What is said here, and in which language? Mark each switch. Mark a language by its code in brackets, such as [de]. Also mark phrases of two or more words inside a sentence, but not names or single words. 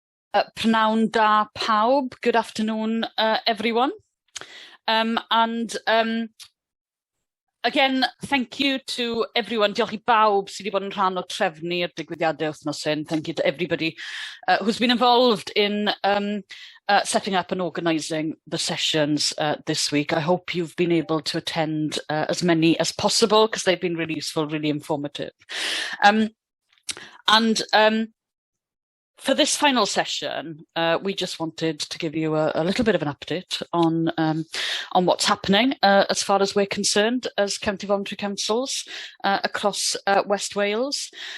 [cy] Prynawn da pawb. [en] Good afternoon, everyone. Again, thank you to everyone. [cy] Diolch I bawb sydd wedi bod yn rhan o trefnu'r digwyddiadau wythnos hyn. [en] Thank you to everybody who's been involved in setting up and organising the sessions this week. I hope you've been able to attend as many as possible because they've been really useful, really informative. For this final session, we just wanted to give you a little bit of an update on what's happening as far as we're concerned as county voluntary councils across West Wales.